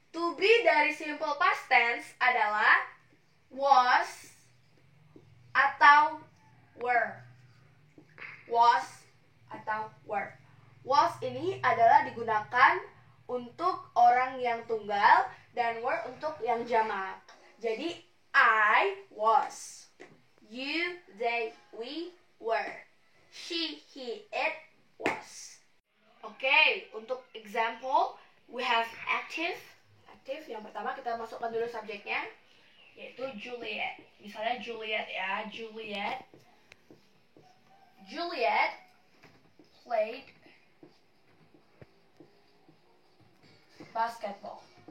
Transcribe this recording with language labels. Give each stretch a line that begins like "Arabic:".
Indonesian: To be dari simple past tense adalah was atau were. Was atau were. Was ini adalah digunakan untuk orang yang tunggal dan were untuk yang jamak.
English: Jadi I was, you, they, we, were, she, he, it, was.
Indonesian: Oke, untuk
English: example we have active.
Indonesian: Aktif yang pertama kita masukkan dulu subjeknya, yaitu Juliet. Misalnya Juliet ya,
English: Juliet played basketball.